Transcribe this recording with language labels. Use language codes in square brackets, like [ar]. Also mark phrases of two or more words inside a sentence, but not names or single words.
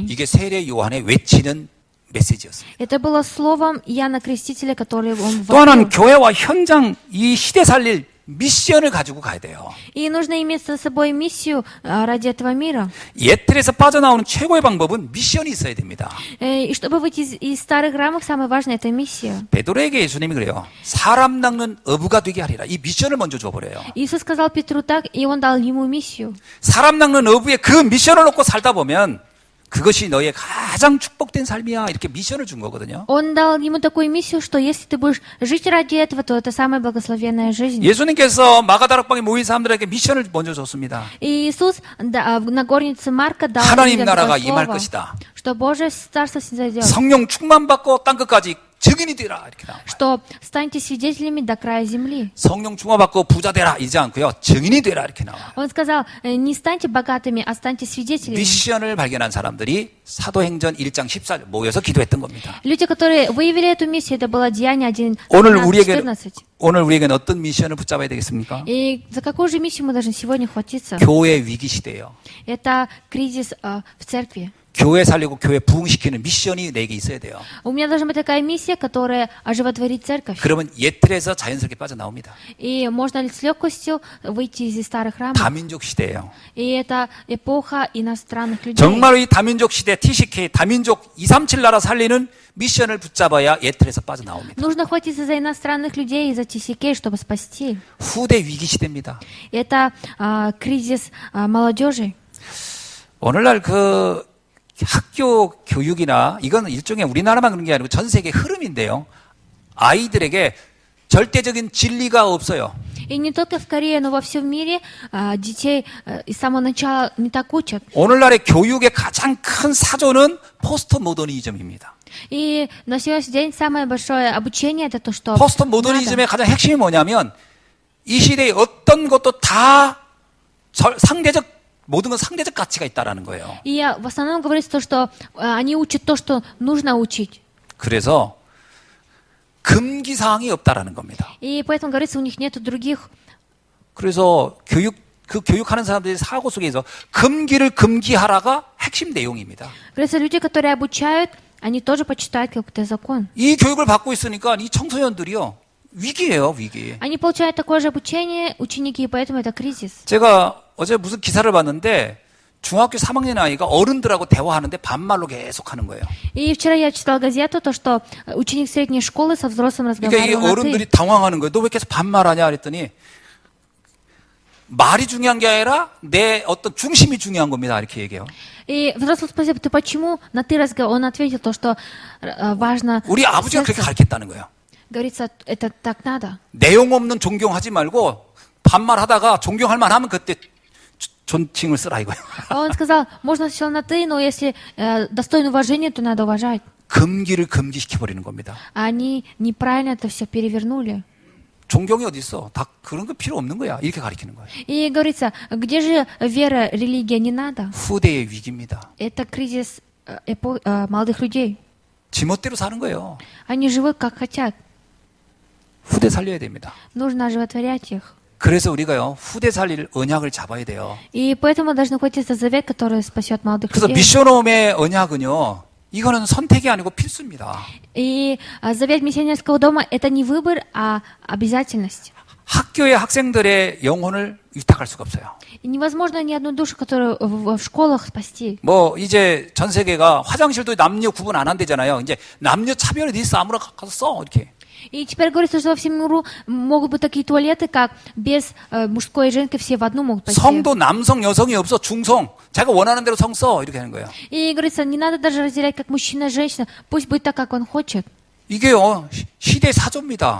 [ko] 이게 세례 요한의 외치는 메시지였습니다. [ru] Это было словом Иоанна Крестителя, который он [ko] 또 하나는 [ru] вопил. [ko] 교회와 현장 이 시대 살릴 미션을 가지고 가야 돼요. [ru] И нужно иметь с собой миссию ради этого мира. [ko] 예틀에서 빠져나오는 최고의 방법은 미션이 있어야 됩니다. [ru] И чтобы выйти из старых рамок, самое важное это миссия. [ko] 베드로에게 예수님이 그래요. 사람 낚는 어부가 되게 하리라. 이 미션을 먼저 줘버려요. [ru] Иисус сказал Петру так, и он дал ему миссию. [ko] 사람 낚는 어부의 그 미션을 놓고 살다 보면 그것이 너의 가장 축복된 삶이야. 이렇게 미션을 준 거거든요. [ru] Он дал ему такую миссию, что если ты будешь жить ради этого, то это самая благословенная жизнь. [ko] 예수님께서 마가다락방에 모인 사람들에게 미션을 먼저 줬습니다. [ru] И Иисус на горнице Марка дал [ko] 하나님 [ru] людям [ko] 나라가 [ru] такое [ko] 임할 [ru] слово, [ko] 것이다. [ru] что Божье Царство снизойдет, [ko] 성령 충만받고 땅끝까지 증인이 되라. 이렇게 나와요. [ru] что станьте свидетелями до края земли. [ko] 성령 충만받고 부자 되라. 이러지 않고요. 증인이 되라. 이렇게 나와요. [ru] Он сказал, не станьте богатыми, а станьте свидетелями. [ko] 미션을 발견한 사람들이 사도행전 1장 14절 모여서 기도했던 겁니다. [ru] Люди, которые выявили эту миссию, это было Деяние 1, [ko] 오늘 [ru] 14. [ko] 우리에게는 어떤 미션을 붙잡아야 되겠습니까? [ru] И за какую же миссию мы должны сегодня хватиться? [ko] 교회 위기 시대예요. [ru] Это кризис в церкви. [ko] 교회 살리고 교회 부흥시키는 미션이 내게 있어야 돼요. [ru] У меня должна быть такая миссия, которая оживотворит церковь. [ko] 그러면 예틀에서 자연스럽게 빠져나옵니다. [ru] И можно ли с легкостью выйти из старых рамок? [ko] 다민족 시대예요. [ru] И это эпоха иностранных людей. [ko] 정말로 이 다민족 시대 TCK 다민족 237 나라 살리는 미션을 붙잡아야 예틀에서 빠져나옵니다. [ru] Нужно хватиться за иностранных людей и за TCK, чтобы спасти. [ko] 후대 위기 시대입니다. [ru] Это кризис молодежи. [ko] 오늘날 그 학교 교육이나 이건 일종의 우리나라만 그런 게 아니고 전 세계 흐름인데요. 아이들에게 절대적인 진리가 없어요. [ru] И не только в Корее, но во всем мире детей с самого начала не так учат. [ko] 오늘날의 교육의 가장 큰 사조는 포스트 모더니즘입니다. [ru] И на сегодняшний день самое большое обучение это то, что [ko] 포스트 모더니즘의 가장 핵심이 뭐냐면 이 시대의 어떤 것도 다 상대적 모든 건 상대적 가치가 있다라는 거예요. [ru] И в основном говорится то, что они учат то, что нужно учить. [ko] 그래서 금기 사항이 없다라는 겁니다. [ru] И поэтому говорится, у них нет других. [ko] 그래서 교육하는 사람들의 사고 속에서 금기를 금기하라가 핵심 내용입니다. [ru] Говорится, люди, которые обучают, они тоже почитают какой-то закон. [ko] 이 교육을 받고 있으니까 이 청소년들이요. 위기예요, 위기. [ru] Они получают такое же обучение, ученики, и поэтому это кризис. [ko] 제가 어제 무슨 기사를 봤는데 중학교 3학년 아이가 어른들하고 대화하는데 반말로 계속 하는 거예요. [ru] И вчера я читал газету, то, что ученик средней школы со взрослым [ko] 그러니까 이 [ru] разговаривал на [ko] 어른들이 [ru] «ты». [ko] 당황하는 거예요. 너 왜 계속 반말하냐 그랬더니 말이 중요한 게 아니라 내 어떤 중심이 중요한 겁니다. 이렇게 얘기해요. [ru] И взрослый спросил, ты почему на «ты» разговаривал? Он ответил то, что важно [ko] 우리 아버지가 그렇게 [ru] сердце. [ko] 가르쳤다는 거예요. [ru] Говорится, это так надо. [ko] 내용 없는 존경하지 말고 반말하다가 존경할 만하면 그때 존칭을 쓰라 이거예요. [ru] Он сказал, можно сначала на «ты», но если достойно уважения, то надо уважать. [ko] 금기를 금기시켜버리는 겁니다. [ru] А они неправильно это все перевернули. [ko] 존경이 어디 있어? 다 그런 거 필요 없는 거야. 이렇게 가르치는 거예요. [ru] И говорится, где же вера, религия не надо? [ko] 후대의 위기입니다. [ru] Это кризис молодых людей. [ko] 지멋대로 사는 거예요. [ru] Они живут как хотят. [ko] 후대 살려야 됩니다. [ru] Нужно оживотворять их. [ko] 그래서 우리가요, 후대 살릴 언약을 잡아야 돼요. [ru] И поэтому должны хватиться за завет, который спасет молодых [ko] 그래서 [ru] людей. [ko] 미션홈의 언약은요, 이거는 선택이 아니고 필수입니다. [ru] И завет миссионерского дома — это не выбор, а обязательность. [ko] 학교의 학생들의 영혼을 위탁할 수가 없어요. [ru] И невозможно ни одну душу, которую в школах спасти. [ko] 뭐 이제 전 세계가 화장실도 남녀 구분 안 한대잖아요. 이제 남녀 차별이 있어 아무나 가서 써 이렇게. [ru] И теперь говорится, что во всем миру могут быть такие туалеты, как без мужской и женской, все в одну могут пойти. [ko] 성도 남성 여성이 없어 중성. 자기가 원하는 대로 성 써 이렇게 하는 거예요. [ru] И говорится, не надо даже разделять, как мужчина и женщина, пусть будет так, как он хочет. [ko] 이게요 시대 사조입니다.